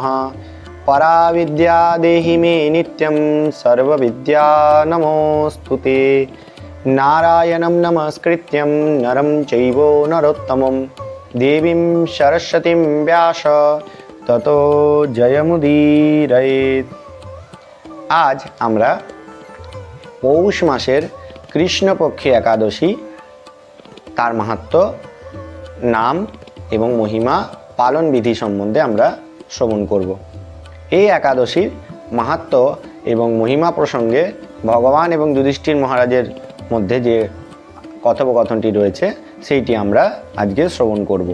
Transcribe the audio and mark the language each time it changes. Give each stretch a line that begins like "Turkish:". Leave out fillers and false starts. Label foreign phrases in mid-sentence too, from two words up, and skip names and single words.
Sanskrit: पराविद्या देहि मे नित्यं सर्वविद्या नमोऽस्तुते। नारायणं नमस्कृत्यं नरं चैव नरोत्तमं देवीं सरस्वतीं व्यास ततो जयमुदीरयेत्।
Bangla: आज আমরা পৌষ মাসের কৃষ্ণপক্ষী একাদশী তার মাহাত্ম্য, নাম এবং মহিমা, পালন বিধি সম্বন্ধে আমরা শ্রবণ করব। এই একাদশীর মাহাত্ম্য এবং মহিমা প্রসঙ্গে ভগবান এবং যুধিষ্ঠির মহারাজের মধ্যে যে কথোপকথনটি রয়েছে সেইটি আমরা আজকে শ্রবণ করব।